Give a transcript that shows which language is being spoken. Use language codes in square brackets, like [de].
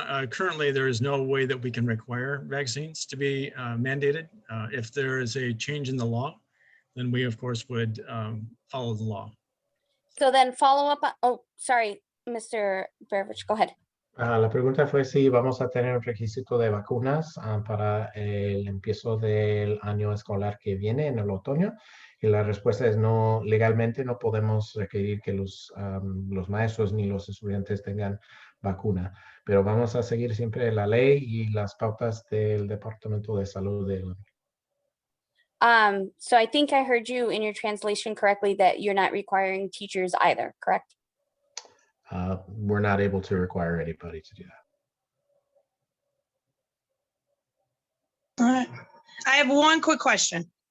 [en] Currently, there is no way that we can require vaccines to be mandated. If there is a change in the law, then we, of course, would follow the law. So then follow up. Oh, sorry, Mr. Berovich, go ahead. [es] La pregunta fue si vamos a tener un requisito de vacunas para el empiezo del año escolar que viene en el otoño. Y la respuesta es no, legalmente no podemos requerir que los maestros ni los estudiantes tengan vacuna, pero vamos a seguir siempre la ley y las pautas del Departamento de Salud de [en] So I think I heard you in your translation correctly that you're not requiring teachers either, correct? we're not able to require anybody to do that. I have one quick question.